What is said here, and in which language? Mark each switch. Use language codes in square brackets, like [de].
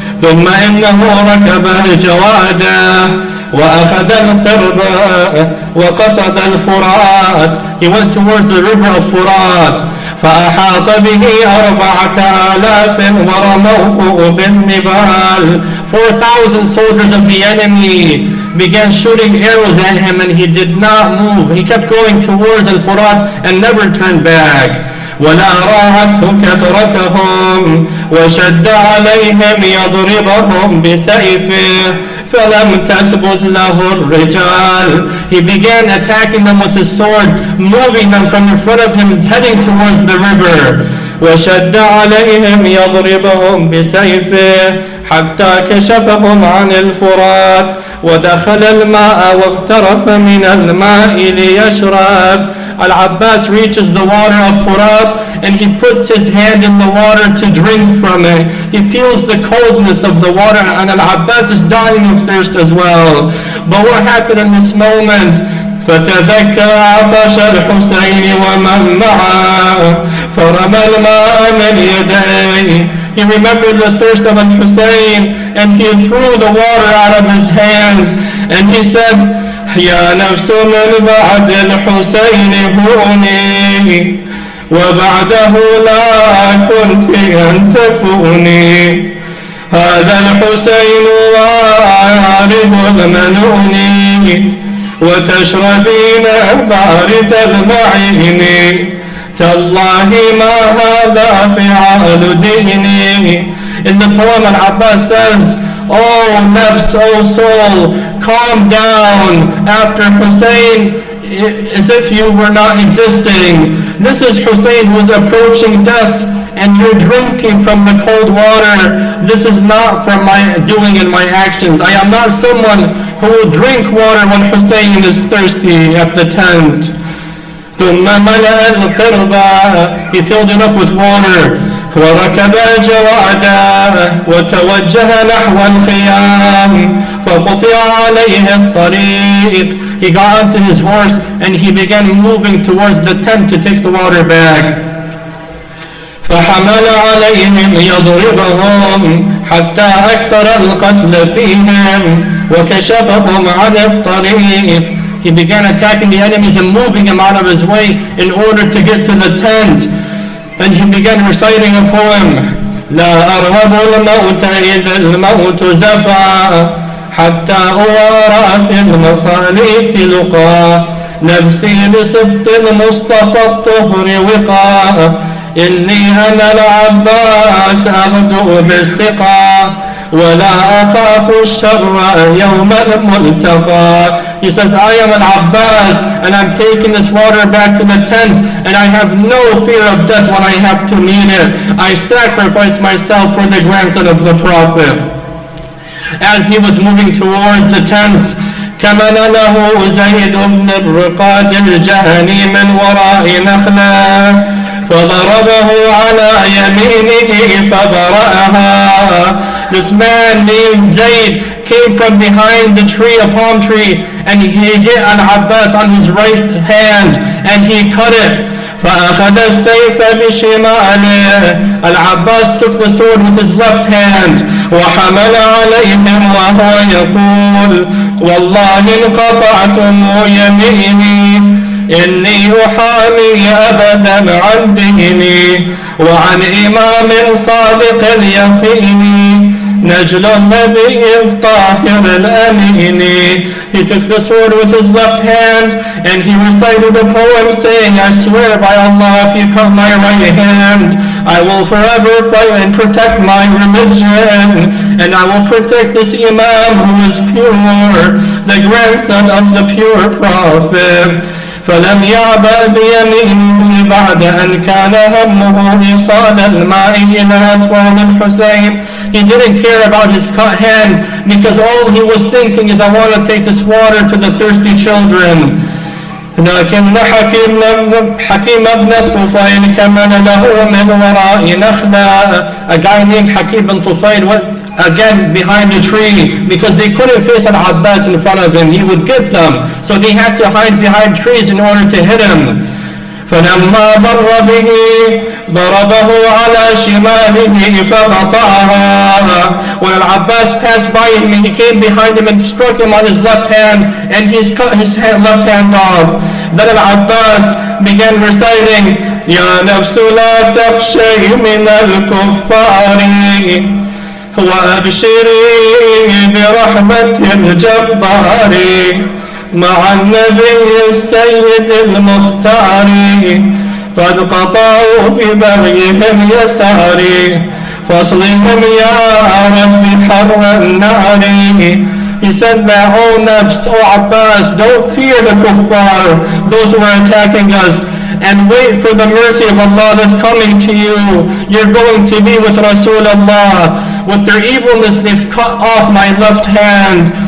[ar] ثم إنه ركب الجواد وأخذ القربة وقصد الفرات. [en] He went towards the river of Furat. [ar] فأحاط به 4,000 ورموه بالنبال. [en] 4,000 soldiers of the enemy began shooting arrows at him, and he did not move. He kept going towards al-Furat and never turned back. [ar] ولا راعته كثرتهم وشد عليهم يضربهم بسيفه فلم تثبت له الرجال. [en] He began attacking them with his sword, moving them from in front of him, heading towards the river. [ar] وشد عليهم يضربهم بسيفه حتى كشفهم عن الفرات ودخل الماء واغترف من الماء ليشرب. [en] Al-Abbas reaches the water of Furat and he puts his hand in the water to drink from it. He feels the coldness of the water, and Al-Abbas is dying of thirst as well. But what happened in this moment? [ar] فتذكر عطش الحسين ومن معه فرمى الماء من يديه. [en] He remembered the thirst of Al-Hussein and he threw the water out of his hands, and he said, [ar] يا نفس من بعد الحسين هوني وبعده لا كنت أن تفوني هذا الحسين وعارض المنون وتشربين بارد المعين تالله ما هذا فعال ديني. [en] In the poem, Al-Abbas says, Oh nafs, oh soul, calm down after Hussein, as if you were not existing. This is Hussein who is approaching death, and you're drinking from the cold water. This is not from my doing and my actions. I am not someone who will drink water when Hussein is thirsty at the tent. [ar] ثم ملأ القربة, [en] he filled it up with water. [ar] وركب الجواد وتوجه نحو الخيام فقطع عليه الطريق. [en] He got onto his horse and he began moving towards the tent to take the water bag. [ar] فحمل عليهم يضربهم حتى أكثر القتل فيهم وكشفهم عن الطريق. [en] He began attacking the enemies and moving them out of his way in order to get to the tent. And he began reciting a poem. [ar] لا أرهب الموت إذا الموت زفع حتى أوارى في المصاليك لقى نفسي بصدق المصطفى الطهر وقى إني أنا العباس أغدو باستقى ولا أخاف الشر يوم الملتقى. [en] He says, I am Al-Abbas and I'm taking this water back to the tent and I have no fear of death when I have to meet it. I sacrifice myself for the grandson of the Prophet. As he was moving towards the tents, [ar] كمن له زيد بن الرقاد الجهني من وراء نخلة فضربه على يمينه فبرأها. [en] This man named Zayd came from behind the tree, a palm tree, and he hit Al-Abbas on his right hand and he cut it. [ar] فأخذ السيف بشماله. [en] Al-Abbas took the sword with his left hand [ar] وحمل عليهم وهو يقول والله إن قطعتم يميني إني أحامي أبدا عن ديني وعن إمام صادق اليقين نجل النبي الطاهر الأمين. [en] He took the sword with his left hand and he recited a poem saying, I swear by Allah, if you cut my right hand, I will forever fight and protect my religion, and I will protect this Imam who is pure, the grandson of the pure Prophet. [ar] فلم يعبأ بيمينه بعد أن كان همه إيصال الماء إلى أطفال الحسين. [en] He didn't care about his cut hand because all he was thinking is, I want to take this water to the thirsty children. [ar] لكن حكيم ابن طفيل كمن له من وراء نخلة. [en] A guy named Hakim ibn Tufayl went again behind a tree because they couldn't face Al-Abbas in front of him. He would get them. So they had to hide behind trees in order to hit him. [ar] فلما مر به ضربه على شماله فقطعها. [en] When Al-Abbas passed by him, he came behind him and struck him on his left hand and he cut his left hand off. Then Al-Abbas began reciting [ar] يا نفس لا تخشي من الكفار وأبشري برحمة الجبار مع النبي السيد المختار قد قطعوا ببغيهم يساري فاصلهم يا رب حر النار. [en] He said that, O Nafs, O Abbas, don't fear the kuffar, those who are attacking us, and wait for the mercy of Allah that's coming to you. You're going to be with Rasulullah. With their evilness, they've cut off my left hand.